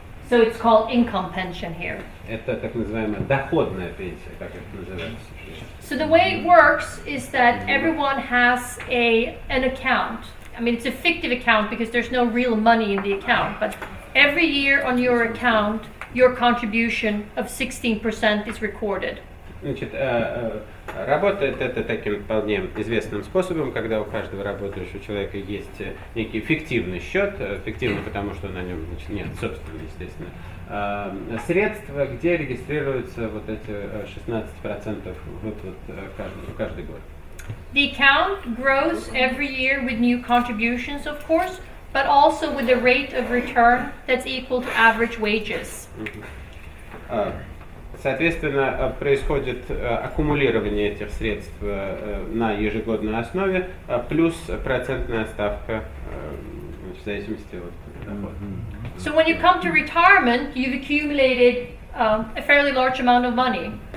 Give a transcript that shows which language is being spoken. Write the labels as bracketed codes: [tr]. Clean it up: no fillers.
[en] So it's called income pension here. [ru] Это так называемая доходная пенсия, как это называется. [en] So the way it works is that everyone has an account. I mean, it's a fictive account because there's no real money in the account, but every year on your account, your contribution of 16% is recorded. [ru] Значит, работает это таким вполне известным способом, когда у каждого работающего человека есть некий фиктивный счет, фиктивный потому, что на нем, значит, нет собственного, естественно, средства, где регистрируются вот эти 16% выплат каждый год. [en] The account grows every year with new contributions, of course, but also with a rate of return that's equal to average wages. [ru] Соответственно, происходит аккумулирование этих средств на ежегодной основе, плюс процентная ставка в зависимости от дохода. [en] So when you come to retirement, you've accumulated a fairly large amount of money.